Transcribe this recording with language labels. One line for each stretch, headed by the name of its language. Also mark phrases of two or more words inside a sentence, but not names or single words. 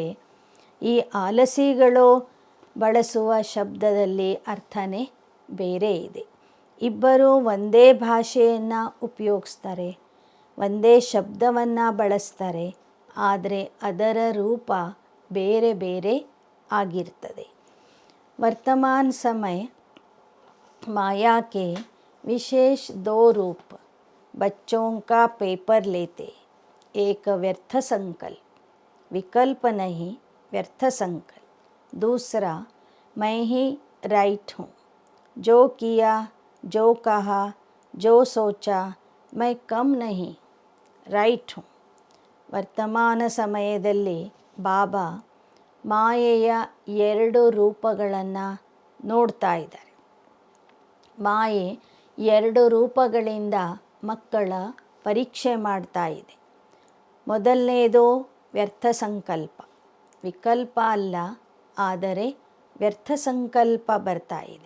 Kannada: ಈ ಆಲಸಿಗಳು ಬಳಸುವ ಶಬ್ದದಲ್ಲಿ ಅರ್ಥನೇ ಬೇರೆ ಇದೆ. ಇಬ್ಬರು ಒಂದೇ ಭಾಷೆಯನ್ನು ಉಪಯೋಗಿಸ್ತಾರೆ, ಒಂದೇ ಶಬ್ದವನ್ನು ಬಳಸ್ತಾರೆ, ಆದರೆ ಅದರ ರೂಪ ಬೇರೆ ಬೇರೆ ಆಗಿರ್ತದೆ.
Hindi: वर्तमान समय माया के विशेष दो रूप बच्चों का पेपर लेते. एक व्यर्थ संकल्प, विकल्प नहीं व्यर्थ संकल्प. दूसरा मैं ही राइट हूँ, जो किया, जो कहा, जो सोचा मैं कम नहीं, राइट हूँ.
Kannada: ವರ್ತಮಾನ ಸಮಯದಲ್ಲಿ ಬಾಬಾ ಮಾಯೆಯ ಎರಡು ರೂಪಗಳನ್ನು ನೋಡ್ತಾ ಇದ್ದಾರೆ. ಮಾಯೆ ಎರಡು ರೂಪಗಳಿಂದ ಮಕ್ಕಳ ಪರೀಕ್ಷೆ ಮಾಡ್ತಾ ಇದೆ. ಮೊದಲನೇದು ವ್ಯರ್ಥ ಸಂಕಲ್ಪ, ವಿಕಲ್ಪ ಅಲ್ಲ, ಆದರೆ ವ್ಯರ್ಥ ಸಂಕಲ್ಪ ಬರ್ತಾ ಇದೆ.